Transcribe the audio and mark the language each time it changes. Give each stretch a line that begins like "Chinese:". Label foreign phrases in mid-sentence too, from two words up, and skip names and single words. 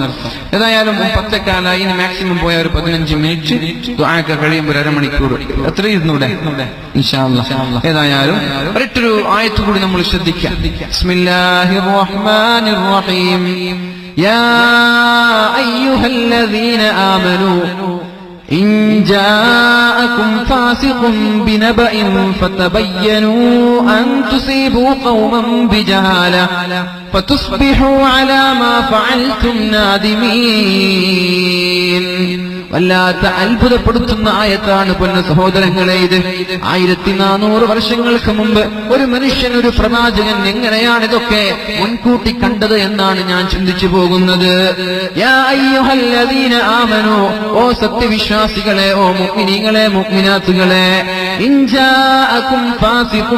Malayalam: ഏതായാലും 10:15 ഇനി മാക്സിമം പോയ ഒരു 15 മിനിറ്റ് ദുആക്ക് കഴിയുമ്പോൾ 1/2 മണിക്കൂർ എത്ര ഇരുന്നൂടെ
Arabic: إن شاء الله.
Malayalam: ഏതായാലും ഒരൊറ്റൊരു ആയത്ത് കൂടി നമ്മൾ ശ്രദ്ധിക്കാം.
Arabic: بسم الله الرحمن الرحيم. يا أيها الذين آمنوا إن جاءكم فاسق بنبأ فتبينوا أن تصيبوا قوما بجهالة فتصبحوا على ما فعلتم نادمين.
Malayalam: വല്ലാത്ത അത്ഭുതപ്പെടുത്തുന്ന ആയത്താണ് പൊന്ന സഹോദരങ്ങളെ ഇത്. 1400 വർഷങ്ങൾക്ക് മുമ്പ് ഒരു മനുഷ്യൻ, ഒരു പ്രവാചകൻ എങ്ങനെയാണ് ഇതൊക്കെ മുൻകൂട്ടി കണ്ടത് എന്നാണ് ഞാൻ ചിന്തിച്ചു പോകുന്നത്.
Arabic: يا أيها الذين آمنوا,
Malayalam: ഓ സത്യവിശ്വാസികളെ, ഓ മുഅ്മിനീങ്ങളെ, മുഅ്മിനാത്തുകളെ,
Arabic: إن جاءكم فاسق